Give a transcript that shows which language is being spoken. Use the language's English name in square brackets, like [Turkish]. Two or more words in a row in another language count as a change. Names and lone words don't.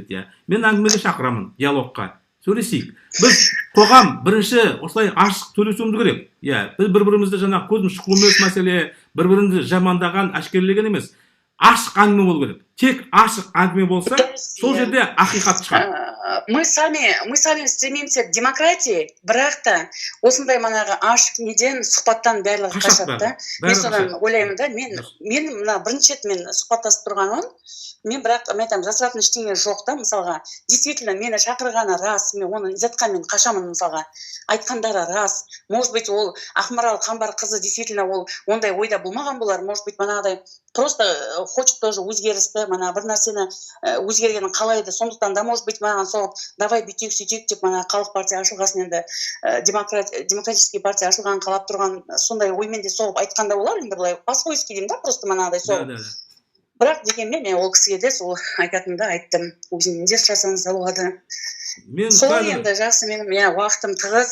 [Kazakh] Мен әңгімеге шақырамын, диалогқа. Сөйлесейік. Біз қоғам бірінші осылай ашық сөйлесуіміз керек. Біз бір-бірімізді жаңа көзім шыққан емес мәселе, бір-бірімізді жамандаған, әшкерелеген емес. Ашық әңгіме болу керек. Тек ашық әңгіме болса, сол жерде ақиқат шығады. [Russian] Мы сами стремимся к демократии, [Kazakh] бірақ та осындай манағы ашық неден сұхбаттан барлығы қашады. Мен содан ойлаймын да, мен мына бірінші рет мен сұхбаттасып тұрғанмын. Мен бірақ айтамын, жасыратын ештеңе жоқ та, мысалға. Действительно, мені шақырғаны рас, мен оны изатқа мен қашамын мысалға. Айтқандары рас. [Russian] Может быть, [Kazakh] ол Ақмарал Қамбарқызы действительно ол ондай ойда болмаған болар. [Russian] Может быть, [Kazakh] манағыдай [Russian] просто хочет тоже [Kazakh] өзгерісті, мана бір нәрсені өзгергенін қалайды. Сондықтан да, [Russian] может быть, [Kazakh] маған соғып, давай бүйтейік, сөйтейік деп, мана халық партия ашылғасын, енді демократический партия ашылғанын қалап тұрған сондай оймен де соғып айтқанда болар. Енді былай по-свойски деймін да, просто манағыдай соғып. Бірақ дегенмен мен ол кісіге де сол айтатынымды айттым. Өзіңнен де сұрасаңыз да болады. Сол енді жақсы, менің уақытым тығыз.